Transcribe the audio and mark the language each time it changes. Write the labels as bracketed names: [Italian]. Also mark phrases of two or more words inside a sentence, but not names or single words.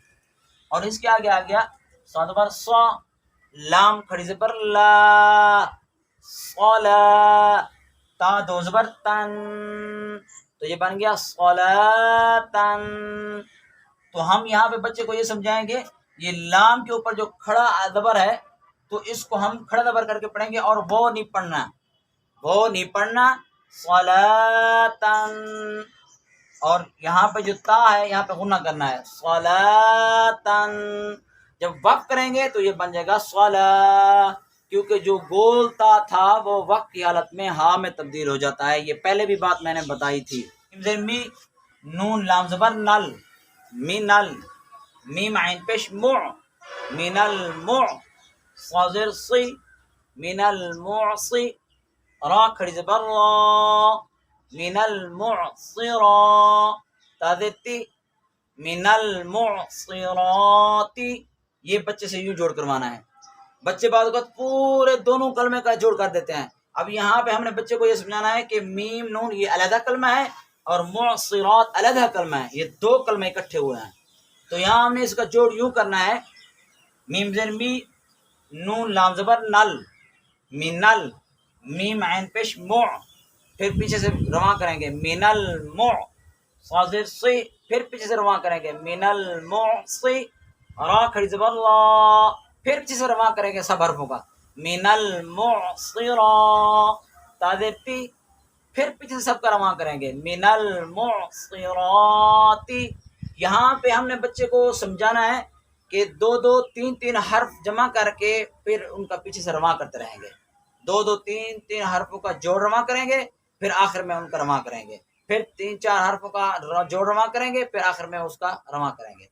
[Urdu] اور اس کے آگے آ گیا صاد بر سا، لام کھڑی زبر لا، صلا، تا دو زبر تن، تو یہ بن گیا صلاتن. تو ہم یہاں پہ بچے کو یہ سمجھائیں گے، یہ لام کے اوپر جو کھڑا زبر ہے تو اس کو ہم کھڑا زبر کر کے پڑھیں گے اور وہ نہیں پڑھنا، وہ نہیں پڑھنا, वो नहीं पढ़ना, सलातन। اور یہاں پہ جو تا ہے یہاں پہ غنہ کرنا ہے، صلاۃً۔ جب وقف کریں گے تو یہ بن جائے گا صلا، کیونکہ جو گول تا تھا وہ وقف کی حالت میں ہا میں تبدیل ہو جاتا ہے۔ یہ پہلے بھی بات میں نے بتائی تھی۔ می، نون لام زبر نل، می نل، میم عین پیش مع، من المع، صادر صی، من المعصی، را کھڑی زبر را، من المعصرا، تادتی، من المعصراتی۔ یہ بچے سے یوں جوڑ کروانا ہے۔ بچے بعض اوقات پورے دونوں کلمے کا جوڑ کر دیتے ہیں۔ اب یہاں پہ ہم نے بچے کو یہ سمجھانا ہے کہ میم نون یہ علیحدہ کلمہ ہے اور معصرات علیحدہ کلمہ ہے، یہ دو کلمے اکٹھے ہوئے ہیں۔ تو یہاں ہم نے اس کا جوڑ یوں کرنا ہے، میم زین می، نون لام زبر نل، منل، میم عین پیش مع، پھر پیچھے سے رواں کریں گے من المع، صادر صی، پھر پیچھے سے رواں کریں گے من المعصی، را کھڑی زبر لا، پھر پیچھے سے رواں کریں گے سب حرفوں کا، من المعصرا، تادتی، پھر پیچھے سے سب کا رواں کریں گے من المعصراتی۔ یہاں پہ ہم نے بچے کو سمجھانا ہے کہ دو دو تین تین حرف جمع کر کے پھر ان کا پیچھے سے رواں کرتے رہیں گے، دو دو تین تین حرفوں کا جوڑ رواں کریں گے، پھر آخر میں ان کا رواں کریں گے، پھر تین چار حرفوں کا جوڑ رواں کریں گے، پھر آخر میں اس کا رواں کریں گے۔